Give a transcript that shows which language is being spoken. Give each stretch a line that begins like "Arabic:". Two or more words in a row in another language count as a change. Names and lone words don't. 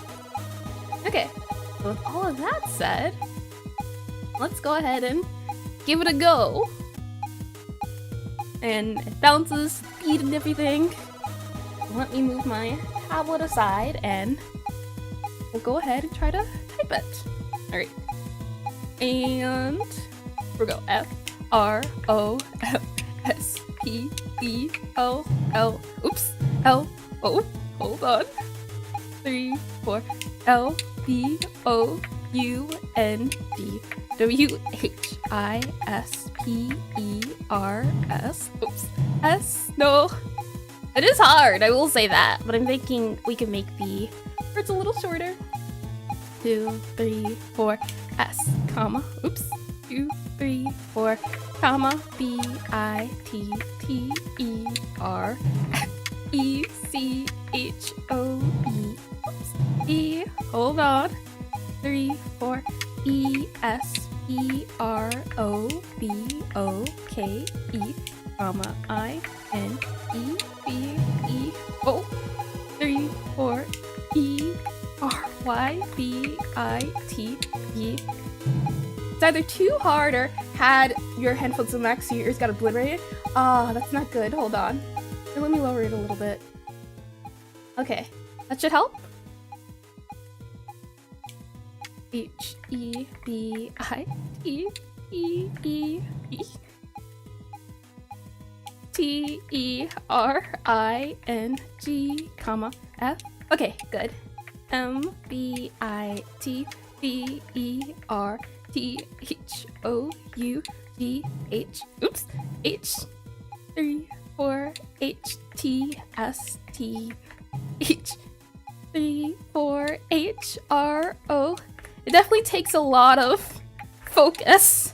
English: Okay, so with all of that said, let's go ahead and give it a go. And it bounces, speed and everything. Let me move my tablet aside and we'll go ahead and try to type it. Alright. And we'll go F-R-O-M-S-P-E-L-L. Oops. L-O. Hold on. 3, 4. L-B-O-U-N-D. W-H-I-S-P-E-R-S. Oops. S. No. It is hard, I will say that, but I'm thinking we can make the words a little shorter. 2, 3, 4. S, comma. Oops. 2, 3, 4. Comma. B-I-T-T-E-R. E-C-H-O-E. Oops. E. Hold on. 3, 4. E-S-E-R-O-B-O-K-E, comma, I-N-E-B-E-O, 3, 4, E-R-Y-B-I-T-E. It's either too hard or had your headphones on max so your ears got obliterated. Ah, that's not good. Hold on. And let me lower it a little bit. Okay, that should help. H-E-B-I-T-E-E T-E-R-I-N-G, comma, F. Okay, good. M-B-I-T-B-E-R-T-H-O-U-G-H. Oops. H. 3, 4, H-T-S-T. H. 3, 4, H-R-O. It definitely takes a lot of focus.